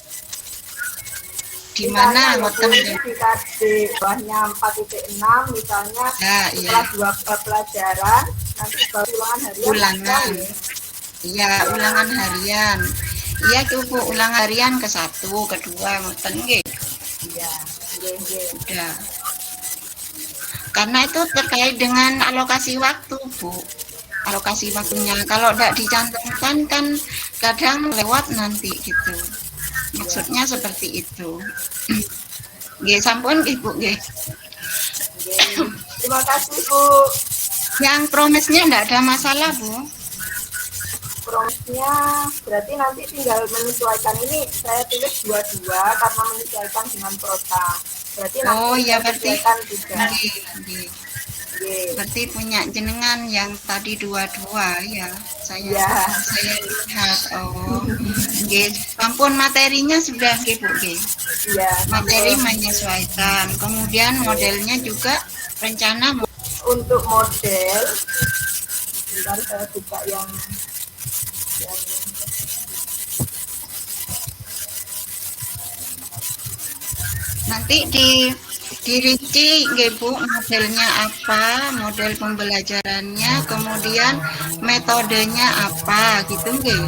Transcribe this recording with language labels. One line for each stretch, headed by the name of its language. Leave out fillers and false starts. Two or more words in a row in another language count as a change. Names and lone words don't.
Indonesian: di mana ngoten di bawahnya 4.6 misalnya setelah 2 pelajaran nanti baru ulangan harian. Iya, ulangan harian. Iya tuh Bu, ulangan harian ke-1, ke-2
Javanese: ngoten nggih.
Indonesian: Iya, udah. Karena itu terkait dengan alokasi waktu Bu. Alokasi waktunya kalau tidak dicantumkan kan kadang lewat nanti gitu. Maksudnya seperti itu.
Javanese: Nggih sampun Ibu nggih.
Indonesian: Terima kasih Bu. Yang promesnya tidak ada masalah Bu. Promesnya berarti nanti tinggal menyesuaikan, ini saya tulis 22 karena menyesuaikan dengan prota. Berarti nanti ya berarti juga. Berarti punya jenengan yang tadi 22 ya. Saya lihat. Oh.
Javanese: Nggih, ampun
Indonesian: materinya sudah nggih Bu nggih. Iya, materi menyesuaikan. Kemudian modelnya juga rencana untuk model. Bentar saya buka yang nanti dirinci nggih Bu, modelnya apa, model pembelajarannya, kemudian metodenya apa gitu nggih.